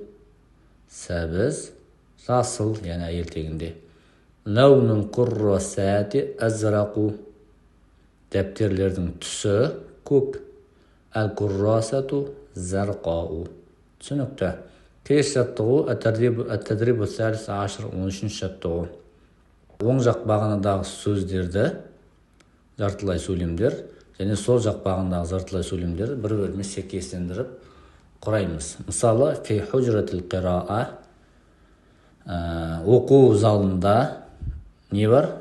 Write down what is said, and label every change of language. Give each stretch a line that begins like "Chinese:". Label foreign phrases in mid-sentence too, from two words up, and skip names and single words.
Kazakh: Сәбіз жасыл, яғни әйелтегінде.
Arabic: لون الكراسة أزرق.
Kazakh: Дәптерлердің түсі көк.
Arabic: الكراسة زرقاء.
Kazakh: Түсінікті. Келесі жаттығу.
Arabic: التدريب الثالث عشر 13-ші жаттығу.
Kazakh: Оң жақ бағанадағы сөздерді, жартылай сөйлемдер, және сол жақ бағанадағы жартылай сөйлемдерді бір-біріне сәйкестендіріп құраймыз. Мысалы,
Arabic: في حجرة القراءة.
Kazakh: Оқу залында не бар?